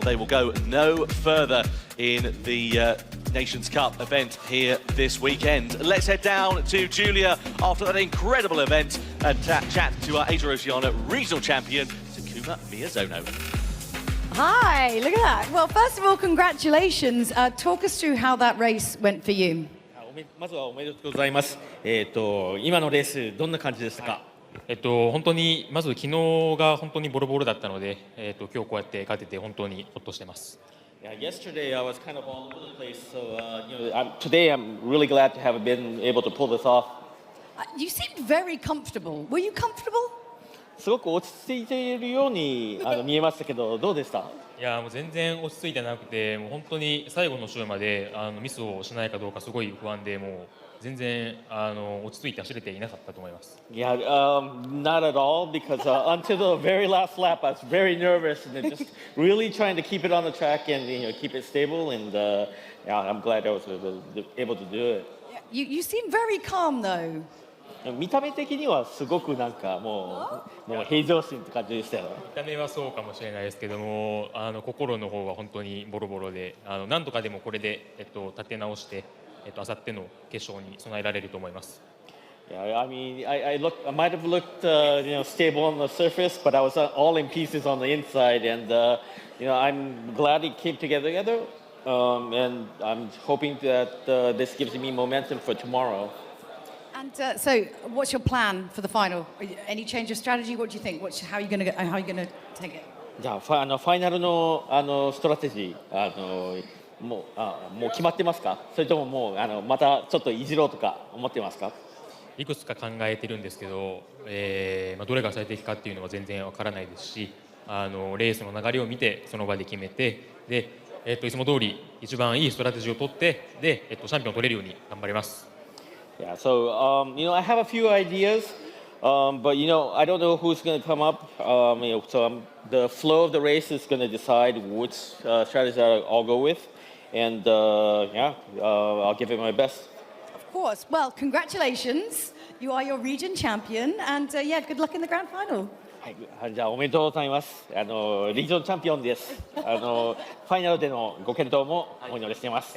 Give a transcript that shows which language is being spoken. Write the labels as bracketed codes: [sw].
[en] They will go no further in the Nations Cup event here this weekend. Let's head down to Julia after that incredible event and chat to our Asia-Oceania regional champion, Takuma Miyazono. Hi, look at that. Well, first of all, congratulations. Talk us through how that race went for you. [ja] まずはおめでとうございます。今のレースどんな感じでしたか？本当にまず昨日が本当にボロボロだったので、今日こうやって勝てて本当にほっとしてます。 [en] Yeah, yesterday I was kind of all over the place, so today I'm really glad to have been able to pull this off. You seemed very comfortable. Were you comfortable? [ja] すごく落ち着いているように見えましたけど、どうでした？いやもう全然落ち着いてなくて、もう本当に最後の週までミスをしないかどうかすごい不安で、もう全然落ち着いて走れていなかったと思います。 [en] Yeah, not at all, because until the very last lap I was very nervous and just really trying to keep it on the track and keep it stable, and yeah, I'm glad I was able to do it. You seem very calm though. [ja] 見た目的にはすごくなんかもう平常心って感じでしたよ。見た目はそうかもしれないですけども、心の方は本当にボロボロで、なんとかでもこれで立て直して、明後日の決勝に備えられると思います。 [en] Yeah, I mean, I might have looked, stable on the surface, but I was all in pieces on the inside, and I'm glad it came together, and I'm hoping that this gives me momentum for tomorrow. And so, what's your plan for the final? Any change of strategy? What do you think? How are you going to take it? [ja] じゃあファイナルのストラテジーもう決まってますか？それとももうまたちょっといじろうとか思ってますか？いくつか考えてるんですけど、どれが最適かっていうのは全然わからないですし、レースの流れを見てその場で決めて、で、いつも通り一番いいストラテジーを取って、で、チャンピオンを取れるように頑張ります。 [en] Yeah, so I have a few ideas, but I don't know who's going to come up. So the flow of the race is going to decide which strategy I'll go with, and yeah, I'll give it my best. Of Of course. Well, congratulations. You are your region champion, and yeah, good luck in the grand final. [ja] はい、じゃあおめでとうございます。リージョンチャンピオンです。ファイナルでのご健闘もお祈りしています。